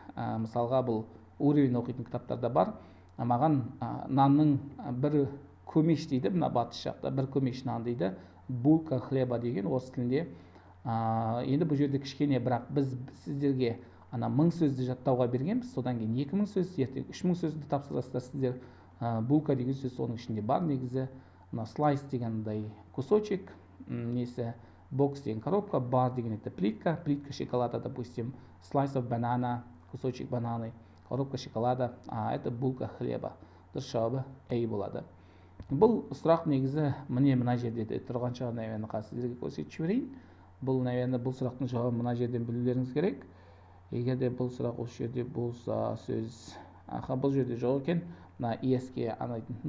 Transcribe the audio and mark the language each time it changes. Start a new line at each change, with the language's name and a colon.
Kazakh: Мысалға бұл уровень оқитын кітаптарда бар. Маған нанның бір көмеш дейді, мына батыс жақта бір көмеш нан дейді. Булка хлеба деген орыс тілінде. Енді бұл жерде кішкене, бірақ біз сіздерге ана 1000 сөзді жаттауға бергенбіз, содан кейін 2000 сөз, ертең 3000 сөзді тапсырасыздар сіздер. Булка деген сөз соның ішінде бар негізі. Мына слайс дегендай
Russian: кусочек,
Kazakh: несі, бокс деген
Russian: коробка,
Kazakh: бар деген
Russian: это плитка шоколада, допустим,
English: slice of banana,
Russian: кусочек бананы, коробка шоколада, а это булка хлеба.
Kazakh: Дұрыс жауабы A болады. Бұл сұрақ негізі мына жерде тұрған шығар, наверное, қазір сіздерге көрсетіп жіберейін. Бұл, наверное, бұл сұрақтың жауабын мына жерден білулеріңіз керек. Егер де бұл сұрақ осы жерде болса, сөз бұл жерде жоқ екен, мына ES-ке анайтын.